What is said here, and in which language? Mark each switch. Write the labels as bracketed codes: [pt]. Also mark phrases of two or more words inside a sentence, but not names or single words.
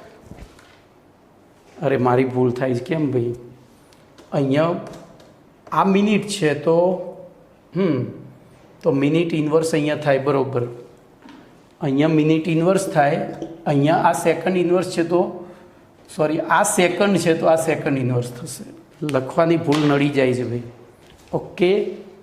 [gu] અરે મારી ભૂલ થાય કેમ ભાઈ અહીંયા આ મિનિટ [hi] है तो [en] minute inverse [gu] અહીંયા થાય બરાબર અહીંયા [en] minute inverse [gu] થાય અહીંયા આ [en] second inverse [hi] है तो [gu] સૉરી આ સેકંડ [hi] है तो [gu] આ [en] second inverse [gu] થશે લખવાની ભૂલ નડી જાય છે ભાઈ। ओके